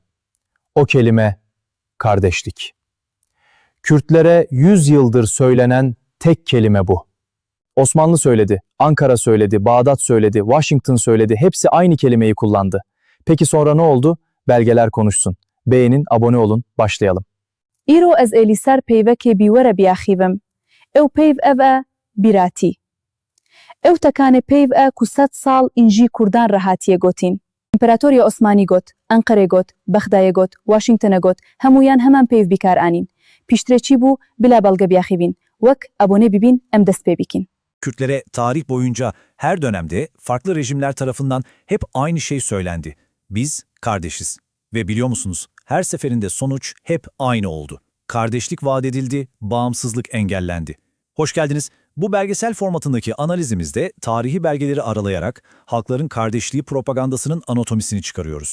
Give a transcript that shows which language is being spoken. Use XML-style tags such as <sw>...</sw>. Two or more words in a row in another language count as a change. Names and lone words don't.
<tr>O kelime kardeşlik. Kürtlere 100 yıldır söylenen tek kelime bu. Osmanlı söyledi, Ankara söyledi, Bağdat söyledi, Washington söyledi, hepsi aynı kelimeyi kullandı. Peki sonra ne oldu? Belgeler konuşsun. Beğenin, abone olun, başlayalım.</tr> <ku>Îro ez ê lî ser peyvekê bîwere biaxîvim. Ew peyv ev e bîratî. Ew tekanê peyv e ku 100 sal înjî Kurdan re hatiye gotîn. İmparatoriya Osmanî got, Enqerê got, Bexdayê got, Washingtonê got, hemûyan heman peyv bîkar anîn. Piştre çî bû bila belge biaxîvîn. Wek abone bibîn em dest pê bikin.</ku> <tr>Kürtlere tarih boyunca her dönemde farklı rejimler tarafından hep aynı şey söylendi. Biz kardeşiz. Ve biliyor musunuz, her seferinde sonuç hep aynı oldu. Kardeşlik vaat edildi, bağımsızlık engellendi. Hoş geldiniz. Bu belgesel formatındaki analizimizde tarihi belgeleri aralayarak halkların kardeşliği propagandasının anatomisini çıkarıyoruz.</tr>